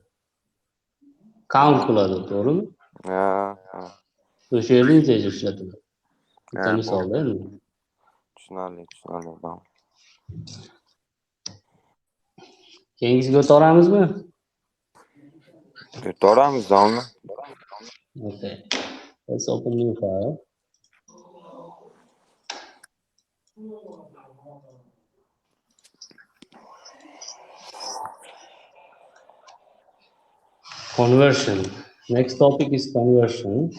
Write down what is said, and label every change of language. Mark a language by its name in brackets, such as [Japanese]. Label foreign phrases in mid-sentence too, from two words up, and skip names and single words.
[Uzbek] Count qiladi, to'g'rimi? Ha. O'sha yerda integer ishlatiladi. Bitta misolda endi. Tushunarli. Keyingisiga o'taramizmi? To'g'rimiz domla. [English] Okay. Let's open new file. Conversion. Next topic is conversion.